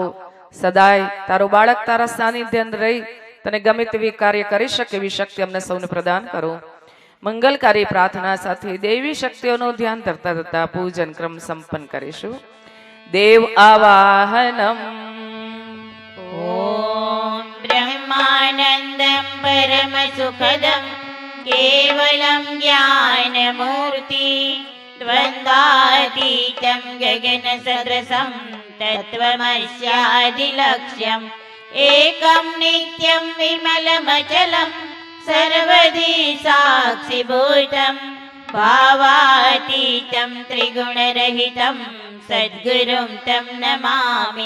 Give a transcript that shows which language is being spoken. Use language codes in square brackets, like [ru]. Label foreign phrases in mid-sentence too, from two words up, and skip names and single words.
[gu] સદાય તારો બાળક તારા સાનિધ્ય અંદર રહી તને ગમે તેવી કાર્ય કરી શકે એવી શક્તિ અમને સૌને પ્રદાન કરો. મંગલકારી પ્રાર્થના સાથે દેવી શક્તિઓનું ધ્યાન ધરતા ધરતા પૂજન ક્રમ સંપન્ન કરીશું. દેવ આવાહનમ. [sa] ॐ ब्रह्मानन्दं परमसुखदं केवलं ज्ञानमूर्ति द्वन्द्वातीतं गगनसदृशं तत्त्वमस्यादिलक्ष्यम् एकं नित्यं विमलमचलं सर्वधी साक्षिभूतं भावातीतं त्रिगुणरहितं सद्गुरुं तं नमामि.